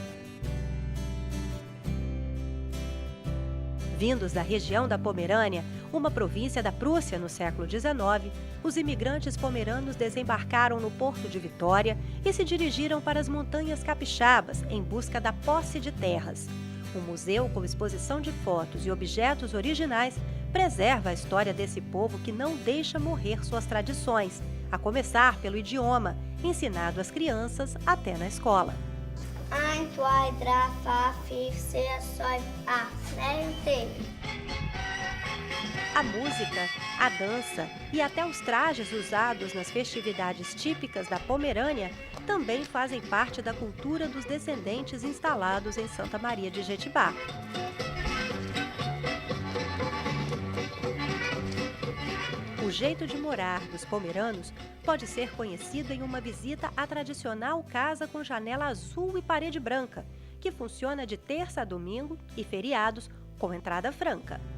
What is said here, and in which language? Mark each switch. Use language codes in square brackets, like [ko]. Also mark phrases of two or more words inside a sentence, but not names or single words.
[pt] Vindos da região da Pomerânia, uma província da Prússia no século XIX, os imigrantes pomeranos desembarcaram no Porto de Vitória e se dirigiram para as montanhas capixabas em busca da posse de terras. Um museu com exposição de fotos e objetos originais preserva a história desse povo que não deixa morrer suas tradições, a começar pelo idioma, ensinado às crianças até na escola. [de] Ein, zwei, drei, vier, fünf, sechs, sieben, acht, neun, 10. [pt] A música, a dança e até os trajes usados nas festividades típicas da Pomerânia também fazem parte da cultura dos descendentes instalados em Santa Maria de Jetibá. O jeito de morar dos pomeranos pode ser conhecido em uma visita à tradicional casa com janela azul e parede branca, que funciona de terça a domingo e feriados com entrada franca.